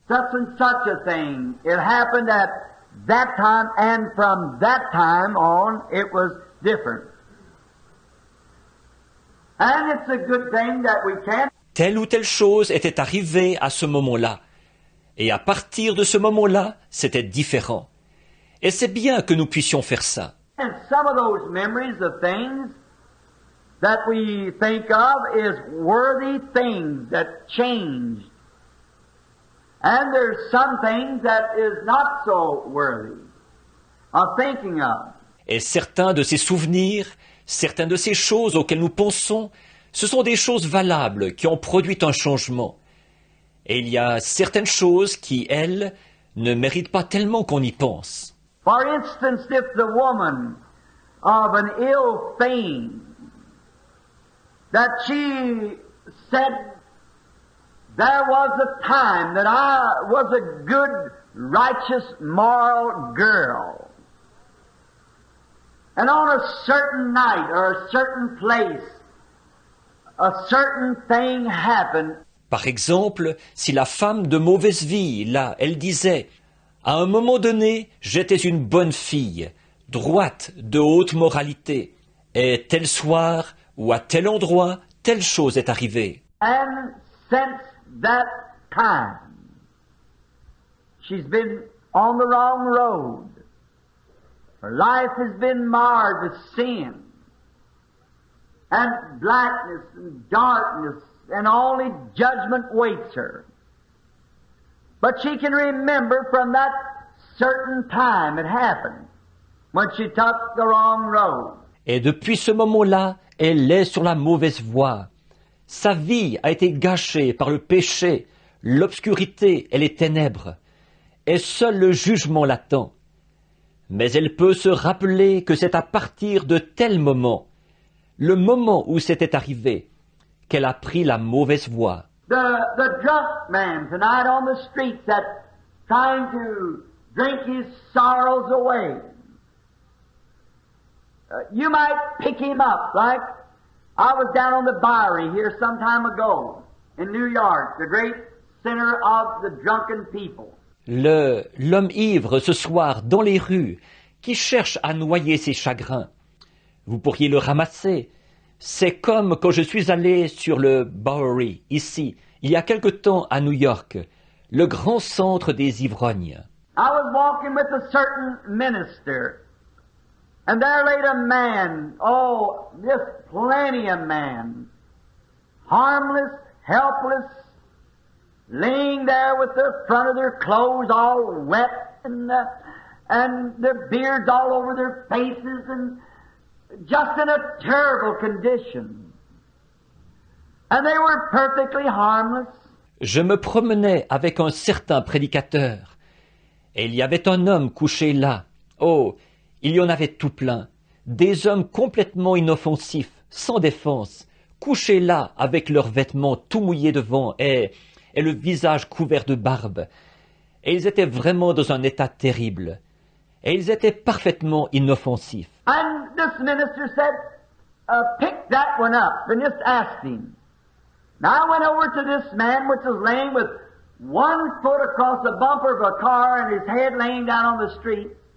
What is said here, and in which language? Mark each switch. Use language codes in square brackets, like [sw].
[en] Such and such a thing. It happened at that time, and from that time on, it was different. And it's a good thing that we can't. [fr] Telle ou telle chose était arrivée à ce moment-là. Et à partir de ce moment-là, c'était différent. Et c'est bien que nous puissions faire ça. [en] And some of those memories of things that we think of is worthy things that changed. And there's some things that is not so worthy of thinking of. [fr] Et certains de ces souvenirs, certaines de ces choses auxquelles nous pensons, ce sont des choses valables qui ont produit un changement. Et il y a certaines choses qui, elles, ne méritent pas tellement qu'on y pense. [en] For instance, if the woman of an ill fame, that she said, there was a time that I was a good, righteous, moral girl. And on a certain night or a certain place, a certain thing happened. [fr] Par exemple, si la femme de mauvaise vie, là, elle disait « À un moment donné, j'étais une bonne fille, droite, de haute moralité, et tel soir ou à tel endroit, telle chose est arrivée. » [en] And since that time, she's been on the wrong road. Her life has been marred with sin and blackness and darkness, and only judgment waits her. But she can remember from that certain time it happened, when she took the wrong road. [fr] Et depuis ce moment-là, elle est sur la mauvaise voie. Sa vie a été gâchée par le péché, l'obscurité et les ténèbres, et seul le jugement l'attend. Mais elle peut se rappeler que c'est à partir de tel moment, le moment où c'était arrivé, qu'elle a pris la mauvaise voie. [en] The drunk man tonight on the streets that's trying to drink his sorrows away. You might pick him up, like I was down on the Bowery here some time ago in New York, the great center of the drunken people. [fr] L'homme ivre ce soir dans les rues, qui cherche à noyer ses chagrins. Vous pourriez le ramasser. C'est comme quand je suis allé sur le Bowery, ici, il y a quelque temps à New York, le grand centre des ivrognes. [en] I was walking with a certain minister, and there laid a man, oh, just plenty of man, harmless, helpless, laying there with the front of their clothes all wet and their beards all over their faces and just in a terrible condition. And they were perfectly harmless. [fr] Je me promenais avec un certain prédicateur, et il y avait un homme couché là. Oh, il y en avait tout plein. Des hommes complètement inoffensifs, sans défense, couchés là avec leurs vêtements tout mouillés devant et le visage couvert de barbe. Et ils étaient vraiment dans un état terrible. Et ils étaient parfaitement inoffensifs. [en] And this minister said, pick that one up and just ask him. Now I went over to this man which was laying with one foot across the bumper of a car and his head laying down on the street.